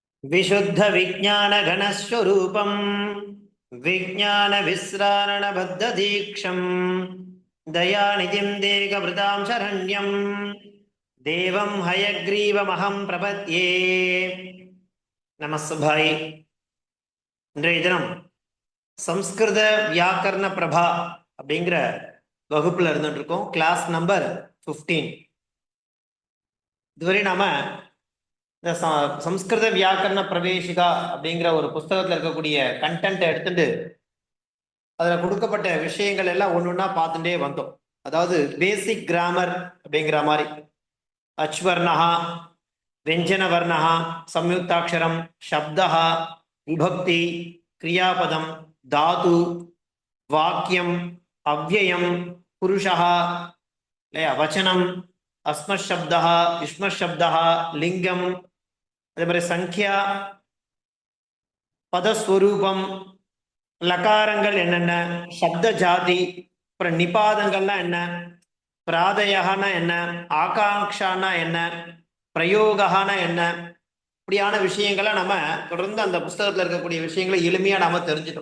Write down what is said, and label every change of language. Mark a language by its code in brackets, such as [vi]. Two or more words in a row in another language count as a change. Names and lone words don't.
[sa] विशुद्ध विज्ञान घनस्वरूपं विज्ञान विस्रारण बद्ध दीक्षं दयानिधिं देहभृतां शरण्यं देवं हयग्रीवमहं प्रपद्ये நமஸ்பாய். [ta] இன்றைய தினம் சம்ஸ்கிருத வியாக்கரண பிரபா அப்படிங்கிற வகுப்புல இருந்துட்டு இருக்கோம். கிளாஸ் நம்பர் 15. இதுவரை நாம இந்த சம்ஸ்கிருத வியாக்கரண பிரவேசிகா அப்படிங்கிற ஒரு புஸ்தகத்துல இருக்கக்கூடிய கண்டென்ட் எடுத்துட்டு அதுல கொடுக்கப்பட்ட விஷயங்கள் எல்லாம் ஒன்று ஒன்றா பார்த்துட்டே வந்தோம். அதாவது [en] basic grammar [ta] அப்படிங்கிற மாதிரி அச்வர்ணஹா, [sa] व्यंजन वर्णः, संयुक्ताक्षरम, शब्दः, विभक्ति, क्रियापदम, धातु, वाक्यम, अव्ययम, पुरुषः, वचनम, अस्मत् शब्दः, युष्मत् शब्दः, लिंगम, [ta] அதே மாதிரி சங்கியா, பதஸ்வரூபம், லகாரங்கள் என்னென்ன, சப்த ஜாதி, அப்புறம் நிபாதங்கள்லாம் என்ன, பிராதயனா என்ன, ஆகாங்ஷானா என்ன, பிரயோகான என்ன, இப்படியான விஷயங்களை நம்ம தொடர்ந்து அந்த புஸ்தகத்துல இருக்கக்கூடிய விஷயங்களை எளிமையா நாம தெரிஞ்சிட்டோம்.